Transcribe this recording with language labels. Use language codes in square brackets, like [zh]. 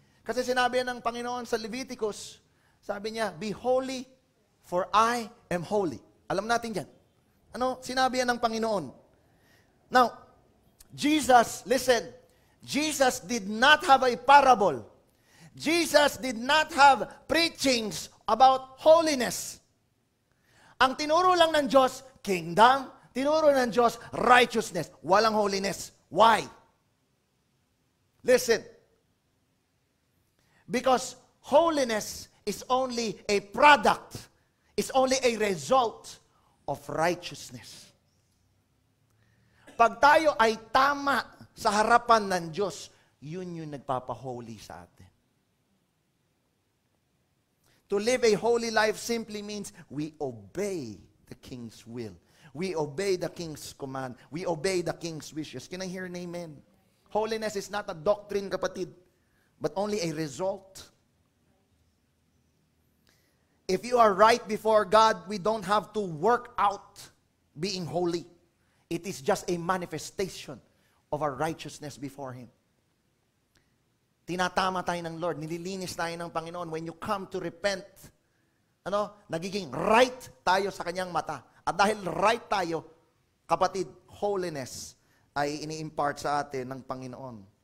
[tl] Kasi sinabi ng Panginoon sa Leviticus, sabi niya, [en] be holy, for I am holy. [tl] Alam natin yan. Ano? Sinabi yan ng Panginoon. [en] Now, Jesus, listen, Jesus did not have a parable. Jesus did not have preachings about holiness. [tl] Ang tinuro lang ng Diyos, kingdom. Tinuro ng Diyos, righteousness. Walang holiness. [en] Why? Listen. Because holiness is only a product. It's only a result of righteousness. [tl] Pag tayo ay tama sa harapan ng Diyos, yun yung nagpapaholy sa atin. [en] To live a holy life simply means we obey the King's will. We obey the King's command. We obey the King's wishes. Can I hear an amen? Holiness is not a doctrine, kapatid, but only a result. If you are right before God, we don't have to work out being holy. It is just a manifestation of our righteousness before Him. [tl] Tinatama tayo ng Lord, nililinis tayo ng Panginoon. [en] When you come to repent, [tl] nagiging right tayo sa Kanyang mata. At dahil right tayo, kapatid, holiness ay ini-impart sa atin ng Panginoon.